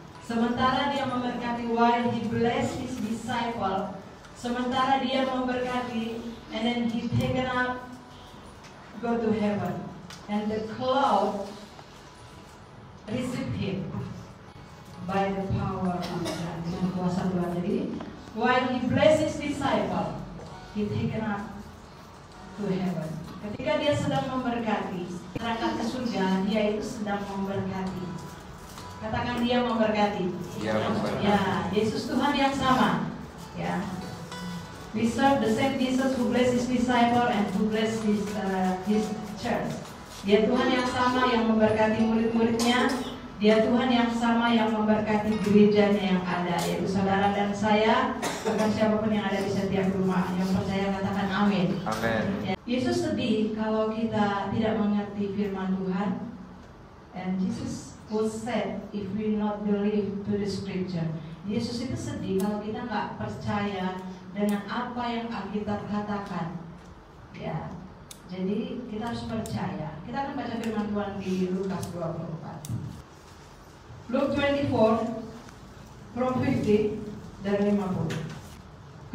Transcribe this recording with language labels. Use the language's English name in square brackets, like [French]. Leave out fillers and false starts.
[Indonesian] Sementara dia memberkati, [English] while he blessed his disciple, [Indonesian] sementara dia memberkati, [English] and then he taken up go to heaven, and the cloud receive him by the power of God, [Indonesian] dengan kuasa Tuhan. [English] Jadi while he blessed his disciple, he taken up to heaven. [Indonesian] Ketika dia sedang memberkati, terangkat ke surga, dia itu sedang memberkati. Katakan dia memberkati. Dia memberkati. Ya, Yesus Tuhan yang sama. Ya. [English] We serve the same Jesus who blessed his disciple and who blessed his church. [Indonesian] Dia Tuhan yang sama yang memberkati murid-muridnya. Dia Tuhan yang sama yang memberkati gerejanya yang ada, yaitu saudara dan saya, bahkan siapapun yang ada di setiap rumah. Yang percaya katakan amin. Amin. Ya. Yesus sedih kalau kita tidak mengerti firman Tuhan. [English] And Jesus was said if we not believe to the scripture. [Indonesian] Yesus itu sedih kalau kita nggak percaya dengan apa yang Alkitab katakan. Ya, jadi kita harus percaya. Kita akan baca firman Tuhan di Lukas 24. [English] Luke 24 from 50 [Indonesian] dari 50.